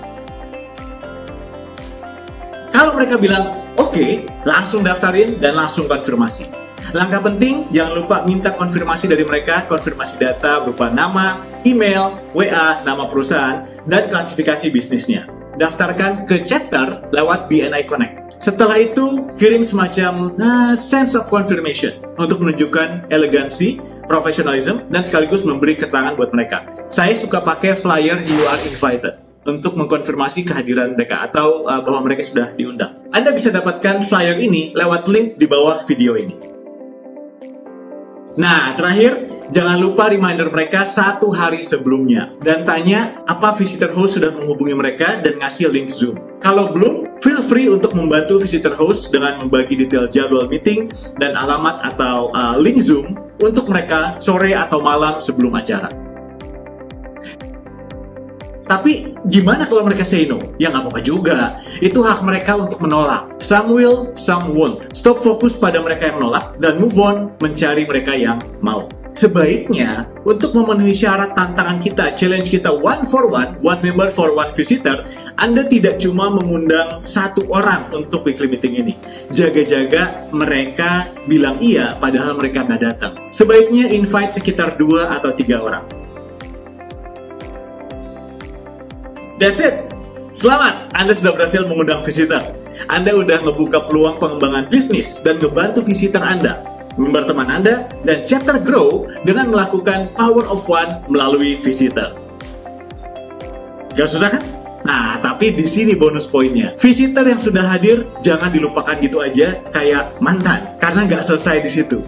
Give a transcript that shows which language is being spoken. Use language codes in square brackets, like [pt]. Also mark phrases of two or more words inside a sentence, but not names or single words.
[id] Kalau mereka bilang, oke, langsung daftarin dan langsung konfirmasi. Langkah penting, jangan lupa minta konfirmasi dari mereka, konfirmasi data berupa nama, email, WA, nama perusahaan, dan klasifikasi bisnisnya. Daftarkan ke chapter lewat BNI Connect. Setelah itu, kirim semacam [en] sense of confirmation [id] untuk menunjukkan elegansi, professionalism, dan sekaligus memberi keterangan buat mereka. Saya suka pakai flyer [en] "You are invited" [id] untuk mengkonfirmasi kehadiran mereka atau bahwa mereka sudah diundang. Anda bisa dapatkan flyer ini lewat link di bawah video ini. Nah, terakhir, jangan lupa reminder mereka 1 hari sebelumnya dan tanya apa [en] visitor host [id] sudah menghubungi mereka dan ngasih link Zoom. Kalau belum, [en] feel free [id] untuk membantu [en] visitor host [id] dengan membagi detail jadwal meeting dan alamat atau link Zoom untuk mereka sore atau malam sebelum acara. Tapi gimana kalau mereka [en] say no? [id] Ya nggak apa-apa juga. Itu hak mereka untuk menolak. [en] Some will, some won't. [id] Stop fokus pada mereka yang menolak dan [en] move on [id] mencari mereka yang mau. Sebaiknya, untuk memenuhi syarat tantangan kita, challenge kita [en] one for one member for one visitor, [id] Anda tidak cuma mengundang 1 orang untuk [en] weekly meeting [id] ini. Jaga-jaga mereka bilang iya padahal mereka nggak datang. Sebaiknya invite sekitar 2 atau 3 orang. [en] That's it! [id] Selamat! Anda sudah berhasil mengundang visitor. Anda sudah membuka peluang pengembangan bisnis dan membantu visitor Anda, member teman Anda, dan chapter grow dengan melakukan Power of One melalui visitor. Gak susah kan? Nah, tapi di sini bonus poinnya. Visitor yang sudah hadir jangan dilupakan gitu aja kayak mantan, karena nggak selesai di situ.